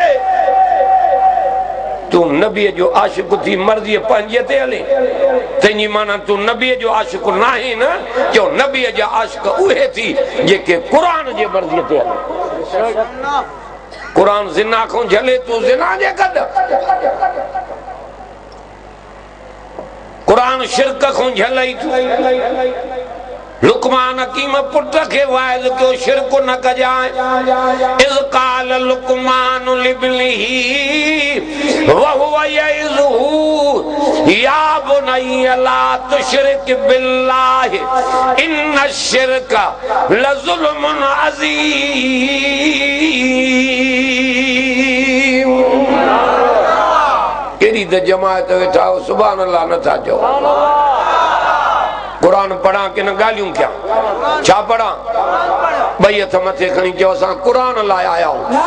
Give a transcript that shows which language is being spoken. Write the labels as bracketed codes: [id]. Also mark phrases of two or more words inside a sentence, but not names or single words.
[sd] तूं नबीअ जो आशिक़ थी मर्ज़ीअ पंहिंजे ते हले तंहिंजी माना तूं नबीअ जो आशिक़ नाहीं न चओ नबीअ जा आशिक़ उहे थी जेके क़ुरान जे मर्ज़ीअ ते हले क़ुरान ज़िना खां झले तूं ज़िना जे गॾु कुरान शिरक खां झलई लुकमान हकीम पुट खे वाइज़ कयो शिरक न कजाए [ar] إذ قال لقمان لابنه وهو يعظه يا بني لا تشرك بالله إن الشرك لظلم عظيم [sd] केड़ी त जमात वेठा हो [ar] سبحان الله [sd] नथा चओ कुरान पढ़ा कि न गालियूं क्या छा पढ़ा ॿई हथ मथे खणी चओ असां कुरान लाइ आया आहियूं